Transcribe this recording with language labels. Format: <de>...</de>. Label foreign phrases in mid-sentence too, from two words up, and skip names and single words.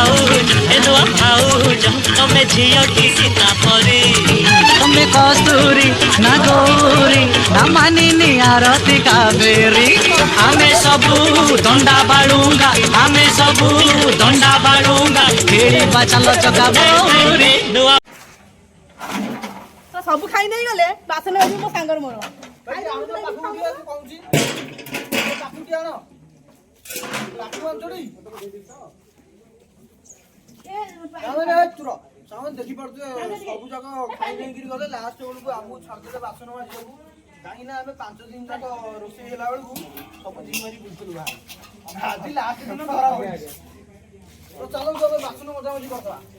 <or>ଭାଉଜ ତମେ ଝିଓଟି ସୀତା ପରି ତମେ କସ୍ତୁରୀ ନା ଗୌରୀ ନା ମାନିଲି ଆରତୀ କାବେରୀ ଆମେ ସବୁ ଦଣ୍ଡା ବାଡ଼ୁଙ୍ଗା ଖେଳି ବାଚଲ ଚକା ବଉରୀ ନୂଆ ସବୁ ଖାଇ ନେଇ ଗଲେ ବାସନ ହଉଛି ମୋ ସାଙ୍ଗର ମୋର ଦେଖିପାରୁଛୁ ସବୁ ଯାକ ଖାଇ ନେଇକିରି ଗଲେ ଲାଷ୍ଟ ବେଳକୁ ଆମକୁ ଛାଡ଼ିଦେଲେ ବାସନ ମାଜିବାକୁ କାହିଁକି ନା ଆମେ 5 ଦିନ ଯାକ ରୋଷେଇ ହେଲା ବେଳକୁ ସବୁ ଜିମାରି ବୁଝୁଥିଲୁ ଆଜି ଲାଷ୍ଟ ଦିନ ଧରା ପଡ଼ିଛି ତ ଚାଲନ୍ତୁ ଆମେ ବାସନ ମଜାମଜି କରିଦେବା</or>